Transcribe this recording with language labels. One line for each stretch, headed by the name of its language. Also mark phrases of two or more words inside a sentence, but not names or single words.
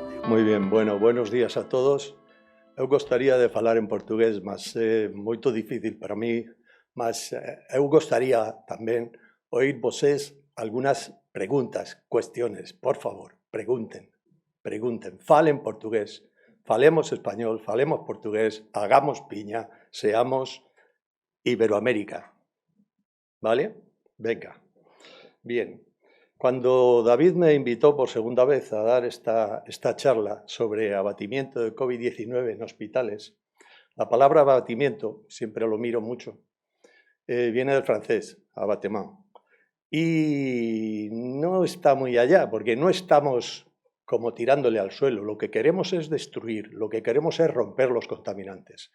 Galician: Moi ben, bueno,
Spanish: buenos días a todos.
Galician: Eu gostaría de falar en portugués, mas é moito difícil para mí, mas eu gostaría tamén oír vosés algunhas preguntas,
Spanish: cuestiones, por favor, pregunten,
Galician: falen portugués, falemos español, falemos portugués,
Spanish: hagamos piña, seamos Iberoamérica, ¿vale? Venga, bien. Cuando David me invitó por segunda vez a dar esta charla sobre abatimiento de COVID-19 en hospitales, la palabra abatimiento, siempre lo miro mucho, viene del francés, abattement, y no está muy allá, porque no estamos como tirándole al suelo, lo que queremos es destruir, lo que queremos es romper los contaminantes.